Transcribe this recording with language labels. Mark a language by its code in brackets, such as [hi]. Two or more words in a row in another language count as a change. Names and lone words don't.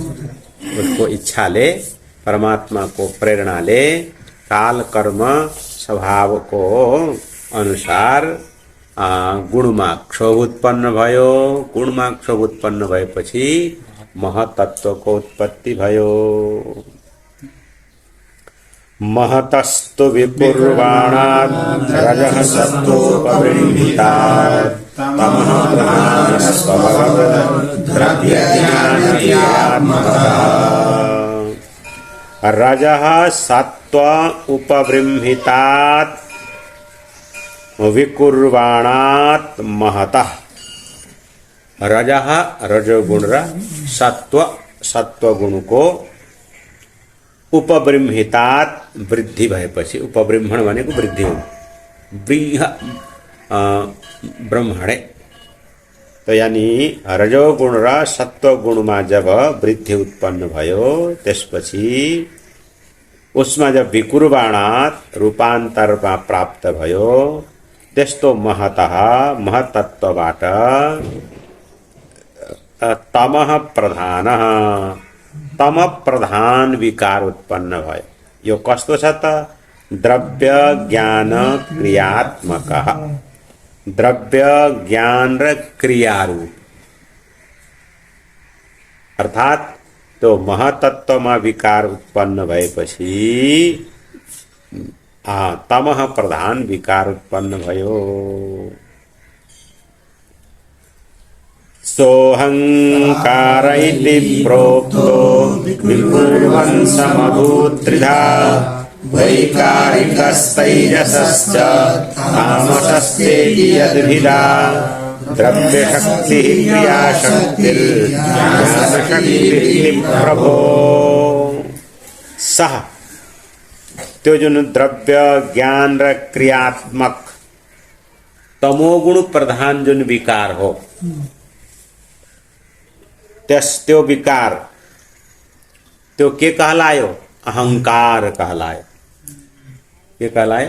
[ne] उसको इच्छाले, परमात्माको प्रेरणाले काल कर्म स्वभावको अनुसार गुणमा क्षोभ उत्पन्न भयो। गुणमा क्षोभ उत्पन्न भएपछि महतत्वको उत्पत्ति भयो। [sa] महतस्तु विपूर्वाणात् रजः सत्त्वोपबृंहितात् तमः प्रधानस्वभावद्रव्यज्ञानक्रियात्मकः। रजः सत्त्व उपबृंहितात् विकुर्वाणात् महतः। [ne] रजः रजोगुण र सत्व गुण को उपबृंहितात् वृद्धि भएपछि, उपबृंहण भनेको वृद्धि हो, ब्रह्मणे। [hi] तो यानी [ne] रजोगुण र सत्वगुणमा जब वृद्धि उत्पन्न भयो, त्यसपछि उसमा जब विकुर्वाणात् रूपान्तरमा प्राप्त भयो, त्यस्तो महतः महतत्वबाट [sa] तमः प्रधानः [ne] तम प्रधान विकार उत्पन्न भयो। यो कस्तो छ त? द्रव्य ज्ञान क्रियात्मक, द्रव्य ज्ञान र क्रियारूप, अर्थात त्यो महतत्वमा विकार उत्पन्न भएपछि तमः प्रधान विकार उत्पन्न भयो। [sa] सोऽहंकार इति प्रोक्तो विकुर्वन् समभूत् त्रिधा वैकारिकस्तैजसश्च तामसस्तेति यद्भिदा द्रव्यशक्तिः क्रियाशक्तिर्ज्ञानशक्तिः प्रभो। [ne] सह त्यो जुन द्रव्य ज्ञान र क्रियात्मक तमोगुण प्रधान जुन विकार हो, त्यो विकार त्यो के कहलायो? अहंकार कहलायो। के कहलायो?